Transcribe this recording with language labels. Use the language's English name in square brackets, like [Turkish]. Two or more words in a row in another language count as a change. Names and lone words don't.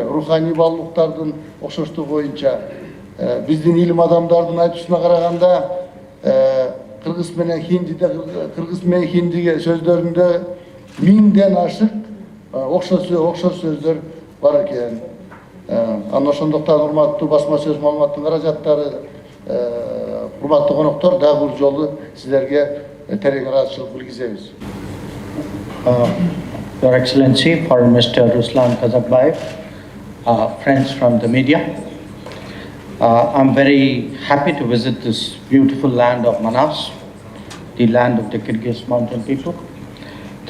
[Kyrgyz] Руханий баалуулуктардын окшоштугу боюнча биздин илим адамдардын айтуусуна караганда кыргыз менен хиндиге сөздөрүндө 1000ден ашык окшош сөздөр бар экен. Анан ошондуктан урматтуу басма сөз маалыматтын каражаттары, урматтуу коноктор, дагы бир жолу сиздерге терең ыраазычылык билгизебиз. [English] Your Excellency, Foreign Minister Ruslan Kazakbayev, friends from the media, I'm very happy to visit this beautiful land of Manas, the land of the Kyrgyz mountain people.